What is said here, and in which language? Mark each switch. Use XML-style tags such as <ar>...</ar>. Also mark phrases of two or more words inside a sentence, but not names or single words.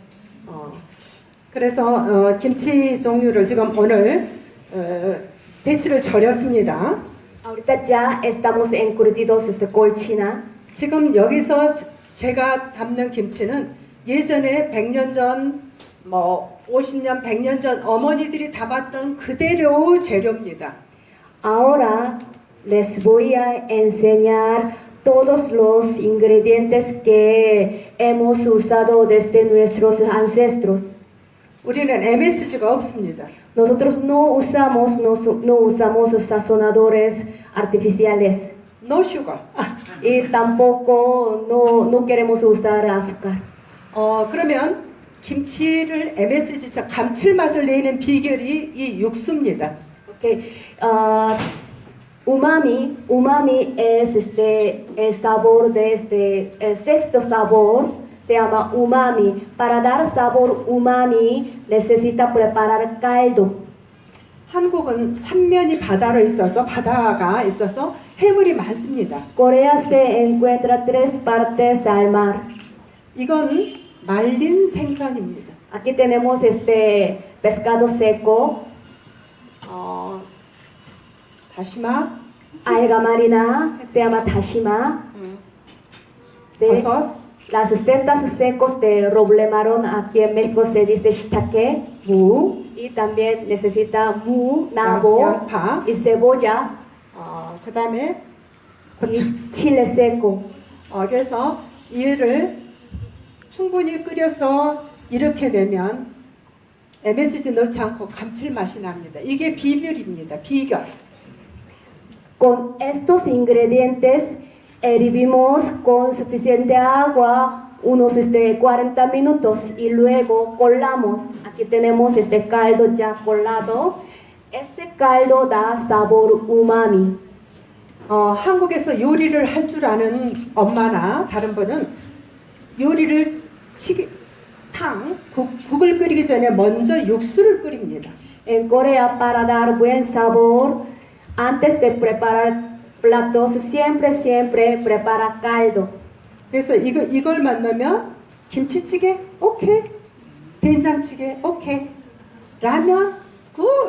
<ko>그래서 김치 종류를 지금 오늘 배추를 절였습니다.</ko> <es>Ahorita ya estamos encurtidos colchina.</es> <ko>지금 여기서 제가 담는 김치는 예전에 100년 전, 50년, 100년 전 어머니들이 담았던 그대로의 재료입니다.</ko> <es>Ahora les voy a enseñar todos los ingredientes que hemos usado desde nuestros ancestros.</es> <ko>우리는 MSG가 없습니다.</ko> <es>Nosotros no usamos sazonadores artificiales</es> <en>No sugar.</en> <es>y tampoco no queremos usar azúcar.</es> <ko>그러면 김치를 MSG처럼 감칠맛을 내는 비결이 이 육수입니다.</ko> <es>Okay. Umami es el sabor de el sexto sabor, se llama umami. Para dar sabor umami necesita preparar caldo.</es> <ko>한국은 삼면이 바다가 있어서 해물이 많습니다.</ko> <es>Corea se encuentra 3 partes al mar.</es> <ko>이건 말린 생선입니다.</ko> <es>Aquí tenemos pescado seco,</es> <ko>다시마,</ko> <es>alga marina, se llama tashima. Sí.</es> <ko>버섯,</ko> <es>Las setas secos de roble marrón, aquí en México se dice shiitake, mu, y también necesita mu, nabo,</es> <ko>양파,</ko> <es>y cebolla,</es> <ko>그 다음에</ko> <es>y chile seco.</es> <ko>그래서 이를 충분히 끓여서 이렇게 되면 MSG 넣지 않고 감칠맛이 납니다. 이게 비결입니다. 비결.</ko> <es>Con estos ingredientes hervimos con suficiente agua unos 40 minutos y luego colamos. Aquí tenemos caldo ya colado. Este caldo da sabor umami.</es> <ko>한국에서 요리를 할 줄 아는 엄마나 다른 분은 요리를 국을 끓이기 전에 먼저 육수를 끓입니다.</ko> <es>En Corea, para dar buen sabor, antes de preparar platos, siempre prepara caldo.</es> <ko>그래서 이걸 만나면 김치찌개? 오케이. 된장찌개? 오케이. 라면? 굿.</ko>